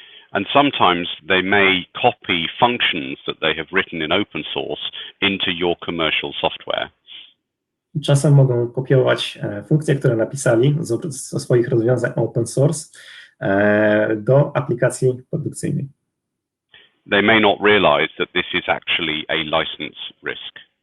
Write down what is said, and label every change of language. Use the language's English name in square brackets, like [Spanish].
[English] And sometimes they may copy functions that they have written in open source into your commercial software. [Polish] Czasem mogą kopiować funkcje, które napisali ze swoich rozwiązań open source do aplikacji produkcyjnej. [English] They may not realize that this is actually a license risk.